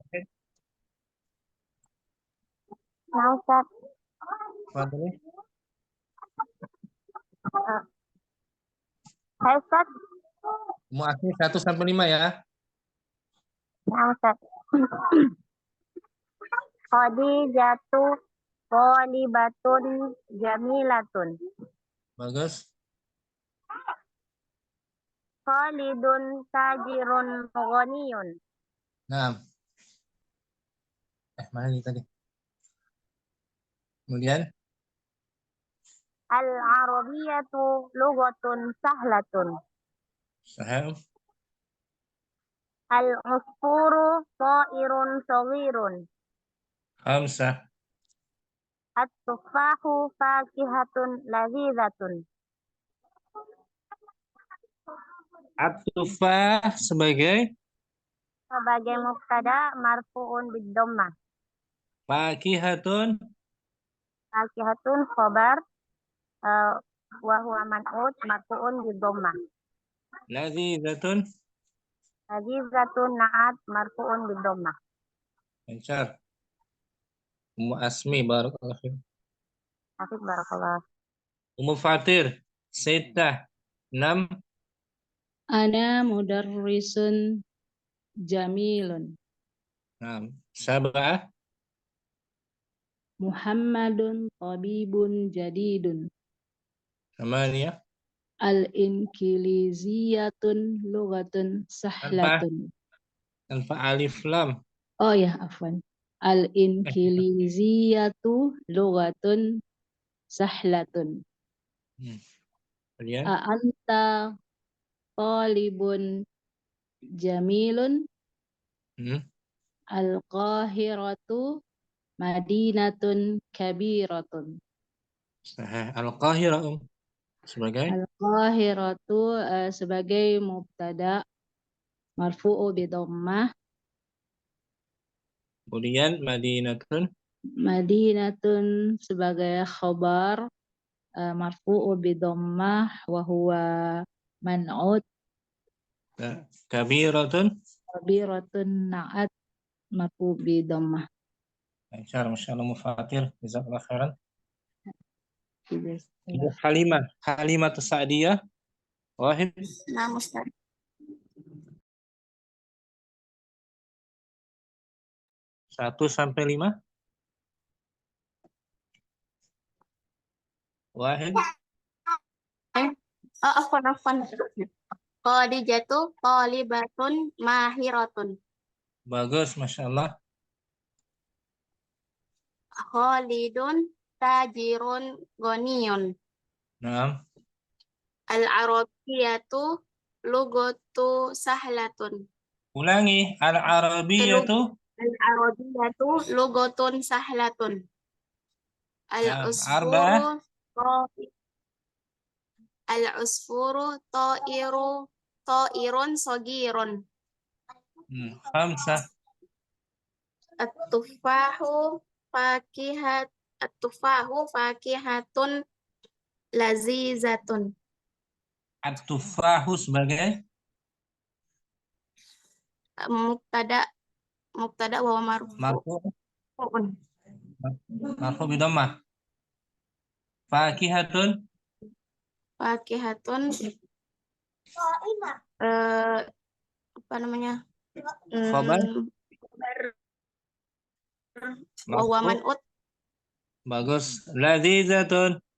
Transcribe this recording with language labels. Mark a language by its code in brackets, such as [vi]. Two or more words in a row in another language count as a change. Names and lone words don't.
[id] Nah, Ustaz. [ar] Fadhali. [id] Hai, Ustaz. Ummu Asmi 1 sampai 5 ya. Nah, Ustaz. [ar] خديجةُ قالبةٌ جميلةٌ. [id] Bagus. [ar] خالدٌ تاجرٌ غنيٌّ. [id] Nah. Mana ini tadi? Kemudian [ar] العربيةُ لغةٌ سهلةٌ. Sahih. العصفورُ طائرٌ صغيرٌ. Khamsah. التفاحُ فاكهةٌ لذيذةٌ. [id] At-tufah sebagai [ar] مبتدأ مرفوعٌ بالضمة. fakihatun خبرٌ وهو منعوتٌ مرفوعٌ بالضمة. ladhizatun نعتٌ مرفوعٌ بالضمة. [id] lancar. [ar] أم أسمي بارك الله فيك. وفيك بارك الله. أم فاطر ستة 6. أنا مدرسٌ جميلٌ. Nah, Sab'ah. محمدٌ طبيبٌ جديدٌ. Samaniyah. الإنكليزيةُ لغةٌ [id] Tanpa [ar] sahlatun. ألف لام. [id] Oh ya, afwan. [ar] الإنكليزيةُ لغةٌ سهلةٌ. [id] Kemudian [ar] أأنت طالبٌ جميلٌ. القاهرةُ مدينةٌ كبيرةٌ. [id] Al-Qahirah sebagai [ar] القاهرةُ sebagai مبتدأ مرفوعٌ بالضمة. [id] kemudian Madinatun [ar] مدينةٌ sebagai خبرٌ مرفوعٌ بالضمة وهو منعوتٌ. Kabiratun كبيرةٌ نعتٌ مرفوعٌ بالضمة. ما شاء الله مفاطر جزاك الله خيراً. Halimah Sa'diyah Wahid. [id] Nah, Ustaz. 1 sampai 5. [ar] Wahid. Afwan. خديجةُ طالبةٌ ماهرةٌ. [id] Bagus, [ar] ما شاء الله. خالدٌ تاجرٌ غنيٌّ. Naam. العربيةُ لغةُ سهلةٌ. [id] Ulangi. Al-Arabiyatu. [ar] العربيةُ لغةٌ سهلةٌ. Arba'ah. العصفورُ طائرٌ صغيرٌ. Khamsah. التفاحُ فاكهةٌ لذيذةٌ. [id] At-tufahu sebagai [ar] مبتدأ ومرفوعٌ. مرفوعٌ بالضمة فاكهةٌ [id] apa namanya? [ar] Khabar. ومنعوتٌ. [id] Bagus. Lazizatun